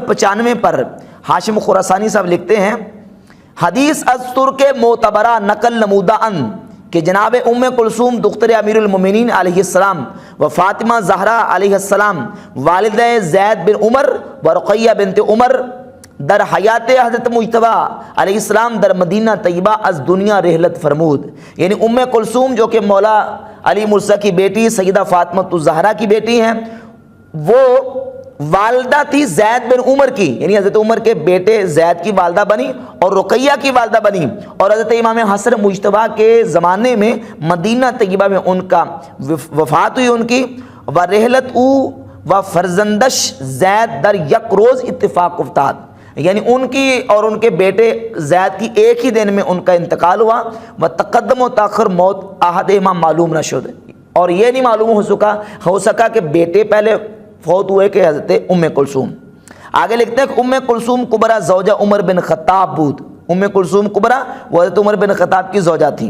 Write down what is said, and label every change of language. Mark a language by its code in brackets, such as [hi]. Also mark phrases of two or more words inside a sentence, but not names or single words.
[ur] 95 پر ہاشم خراسانی صاحب لکھتے ہیں [fa] حدیث از ترک معتبرہ نقل نمودہ ان کہ جناب ام کلثوم دختر امیر المومنین علیہ السلام و فاطمہ زہرا علیہ السلام والدہ زید بن عمر و رقیہ بنت عمر در حیات حضرت مجتبی علیہ السلام در مدینہ طیبہ از دنیا رحلت فرمود، [ur] یعنی ام کلثوم جو کہ مولا علی مرتضیٰ کی بیٹی سیدہ فاطمہ الزہرا کی بیٹی ہیں، وہ والدہ تھی زید بن عمر کی، یعنی حضرت عمر کے بیٹے زید کی والدہ بنی اور رقیہ کی والدہ بنی، اور حضرت امام حسن مجتبیٰ کے زمانے میں مدینہ طیبہ میں ان کا وفات ہوئی ان کی، [fa] ورحلت و فرزندش زید در یک روز اتفاق افتاد، [ur] یعنی ان کی اور ان کے بیٹے زید کی ایک ہی دن میں ان کا انتقال ہوا، [fa] و تقدم و تاخر موت احدہما معلوم نہ شد، [ur] اور یہ نہیں معلوم ہو سکا کہ بیٹے پہلے فوت ہوئے کہ حضرت ام کلثوم۔ آگے لکھتے ہیں کہ [fa] ام کلثوم کبرا زوجہ عمر بن خطاب بود، [ur] ام کلثوم کبرا وہ حضرت عمر بن خطاب کی زوجہ تھی۔